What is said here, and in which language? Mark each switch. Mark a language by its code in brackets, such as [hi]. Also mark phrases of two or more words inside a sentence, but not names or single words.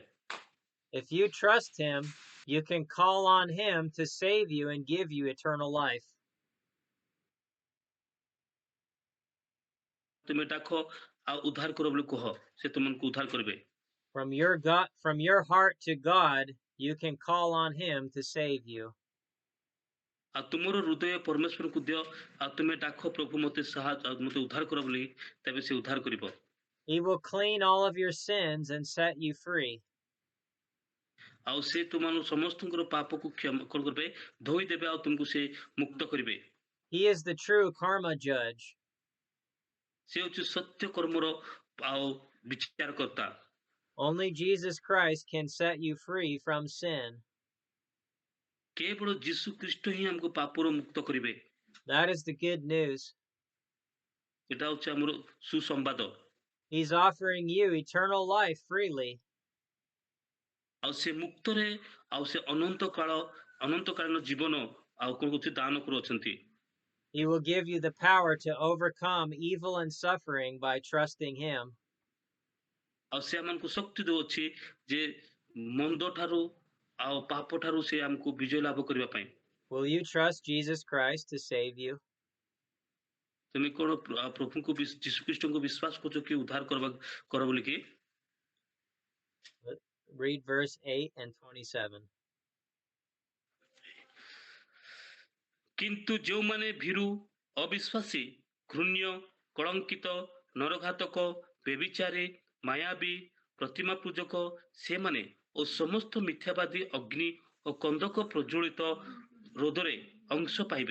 [en] If you trust him, you can call on him to save you and give you eternal life. [or] ତୁମେ ଡାକ ଆଉ ଉଦ୍ଧାର କର ବୋଲି କୁହ, ସେ ତୁମକୁ ଉଦ୍ଧାର କରିବେ। [en] From your heart to God, you can call on him to save you. [or] ଆଉ ତୁମର ହୃଦୟ ପରମେଶ୍ୱରକୁ ଦିଅ, ଆଉ ତୁମେ ଡାକ ପ୍ରଭୁ ମୋତେ ମୋତେ ଉଦ୍ଧାର କର ବୋଲି, ତେବେ ସେ ଉଦ୍ଧାର କରିବ। [en] He will clean all of your sins and set you free. [or] ଆଉ ସେ ତୁମର ସମସ୍ତଙ୍କର ପାପକୁ କ୍ଷମା କରିବେ, ଧୋଇ ଦେବେ, ଆଉ ତୁମକୁ ସେ ମୁକ୍ତ କରିବେ। [en] He is the true karma judge. [or] ସେ ହେଉଛି ସତ୍ୟ କର୍ମର ଆଉ ବିଚାରକର୍ତ୍ତା। [en] Only Jesus Christ can set you free from sin. [or] କେବଳ ଯୀଶୁ ଖ୍ରୀଷ୍ଟ ହିଁ ଆମକୁ ପାପରୁ ମୁକ୍ତ କରିବେ। [en] That is the good news. [or] ଏଟା ହେଉଛି ଆମର ସୁସମ୍ବାଦ। [en] He's offering you eternal life freely. [or] ଆଉ ସେ ମୁକ୍ତରେ ଆଉ ସେ ଅନନ୍ତକାଳୀନ ଜୀବନ ଆଉ କଣ କିଛି ଦାନ କରୁଅଛନ୍ତି। [en] He will give you the power to overcome evil and suffering by trusting him. [or] ଆଉ ସେ ଆମକୁ ଶକ୍ତି ଦେଉଛି ଯେ ମନ୍ଦ ଠାରୁ ଆଉ ପାପ ଠାରୁ ସେ ଆମକୁ ବିଜୟ ଲାଭ କରିବା ପାଇଁ। [en] Will you trust Jesus Christ to save you? [or] ତୁମେ କଣ ପ୍ରଭୁଙ୍କୁ ଯୀଶୁ ଖ୍ରୀଷ୍ଟଙ୍କୁ ବିଶ୍ୱାସ କରୁଛ କି ଉଦ୍ଧାର କର ବୋଲି କି? [en] Read verse 8 and 27. [or] କିନ୍ତୁ ଯେଉଁମାନେ ଭୀରୁ, ଅବିଶ୍ୱାସୀ, ଘୃଣ୍ୟ, କଳଙ୍କିତ, ନରଘାତକ, ବ୍ୟଭିଚାରୀ, ମାୟାବୀ, ପ୍ରତିମା ପୂଜକ, ସେମାନେ ଓ ସମସ୍ତ ମିଥ୍ୟାବାଦୀ ଅଗ୍ନି ଓ କନ୍ଦକ ପ୍ରଜ୍ୱଳିତ ରୋଧରେ ଅଂଶ ପାଇବେ।